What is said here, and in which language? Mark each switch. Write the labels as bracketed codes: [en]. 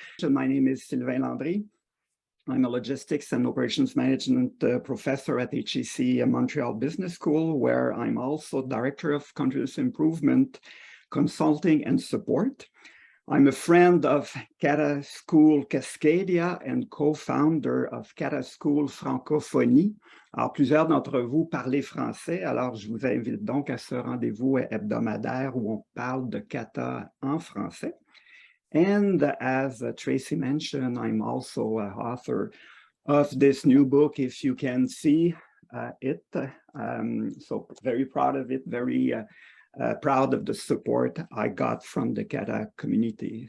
[en] So my name is Sylvain Landry. I'm a logistics and operations management professor at HEC Montreal Business School, where I'm also director of continuous improvement, consulting and support. I'm a friend of Kata School Cascadia and co-founder of Kata School Francophonie. [fr] Alors, plusieurs d'entre vous parlez français, alors je vous invite donc à ce rendez-vous hebdomadaire où on parle de Kata en français. [en] And as Tracy mentioned, I'm also an author of this new book, if you can see it. So very proud of it, very proud of the support I got from the Kata community.